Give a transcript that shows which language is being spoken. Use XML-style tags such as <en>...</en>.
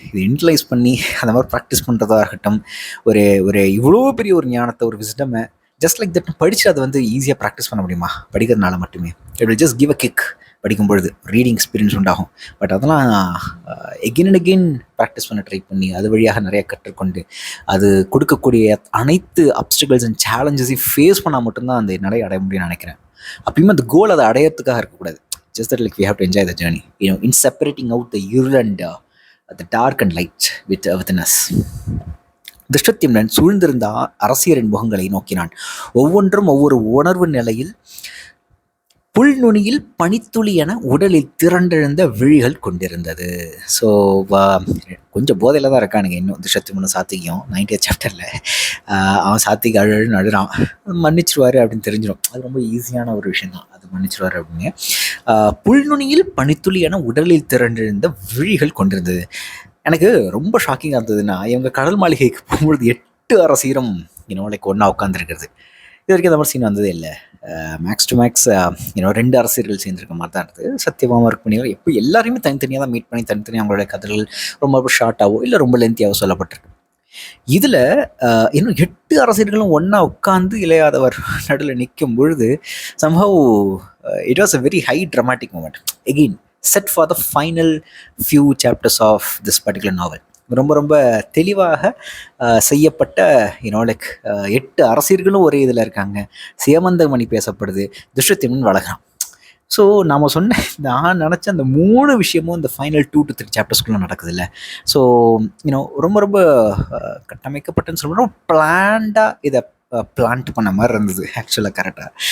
<ta>இது இன்டலைஸ் பண்ணி அந்த மாதிரி ப்ராக்டிஸ் பண்ணுறதா இருக்கட்டும், ஒரு இவ்வளோ பெரிய ஒரு ஞானத்தை, ஒரு விஸ்டமை ஜஸ்ட் லைக் தட் படித்து அதை ஈஸியாக ப்ராக்டிஸ் பண்ண முடியுமா? படிக்கிறதுனால மட்டுமே.</ta> <en>It will just give a kick.</en> <ta>படிக்கும் பொழுது ரீடிங் எக்ஸ்பீரியன்ஸ் உண்டாகும். பட் அதெல்லாம்</ta> <en>again and again</en> <ta>ப்ராக்டிஸ் பண்ண ட்ரை பண்ணி அது வழியாக நிறைய கற்றுக்கொண்டு அது கொடுக்கக்கூடிய அனைத்து</ta> <en>obstacles and சேலஞ்சஸையும்</en> <ta>ஃபேஸ் பண்ணால் மட்டும்தான் அந்த நிலையை அடைய முடியும்னு நினைக்கிறேன். அப்பயுமே அந்த கோல் அதை அடையிறதுக்காக இருக்கக்கூடாது.</ta> <en>Just that we have to enjoy the journey, in separating out the evil and the dark and light within us.</en> <ta>திருஷ்யத்யும்னன் சூழ்ந்திருந்த அரசியரின் முகங்களை நோக்கினான். ஒவ்வொன்றும் ஒவ்வொரு உணர்வு நிலையில் புல்நுனியில் பனித்துளி என உடலில் திரண்டெழுந்த விழிகள் கொண்டிருந்தது. ஸோ கொஞ்சம் போதையில் தான் இருக்கானுங்க இன்னும் திருஷ்யத்யும்னன் சாத்விகம் 90th சாப்டரில். அவன் சாத்விக் அழுன்னு அழுறான், மன்னிச்சிருவாரு அப்படின்னு தெரிஞ்சிடும். அது ரொம்ப ஈஸியான ஒரு விஷயம் தான், அது மன்னிச்சிருவாரு அப்படின்னு. புல்நுனியில் பனித்துளி என உடலில் திரண்டெழுந்த விழிகள் கொண்டிருந்தது. எனக்கு ரொம்ப ஷாக்கிங்காக இருந்ததுன்னா, இவங்க கடல் மாளிகைக்கு போகும்பொழுது 8 அரசியரும் ஒன்றா உட்காந்துருக்கிறது. இது வரைக்கும் அந்த மாதிரி சீன் வந்ததே இல்லை.</ta> <en>max to max</en> <ta>2 அரசியர்கள் சேர்ந்துருக்க மாதிரி தான் இருந்தது. சத்யபாமா ருக்மிணியோ எப்போ எல்லாரையுமே தனித்தனியாக தான் மீட் பண்ணி தனித்தனியாக அவங்களோட கதைகள் ரொம்ப ஷார்ட்டாகவோ இல்லை ரொம்ப லென்த்தியாகவோ சொல்லப்பட்டிருக்கு. இதில் இன்னும் 8 அரசியர்களும் ஒன்றா உட்காந்து இளையாதவர் நடுவில் நிற்கும் பொழுது</ta> <en>somehow it was a very high dramatic moment. Again, set for the final few chapters of this particular novel.</en> <ta>ரொம்ப ரொம்ப தெளிவாக செய்யப்பட்ட லைக் 8 அரசியர்களும் ஒரே இதில் இருக்காங்க. சேமந்தமணி பேசப்படுது, துஷ்டத்யும்னன் வளர்கிறான். ஸோ நாம் சொன்ன நான் நினச்ச அந்த 3 விஷயமும் இந்த ஃபைனல் 2 to 3 சாப்டர்ஸ்குள்ளே நடக்குது இல்லை. ஸோ ரொம்ப ரொம்ப கட்டமைக்கப்பட்டன்னு சொல்கிறோம், பிளான்டாக இதை பிளான்ட் பண்ண மாதிரி இருந்தது ஆக்சுவலாக கரெக்டாக.</ta>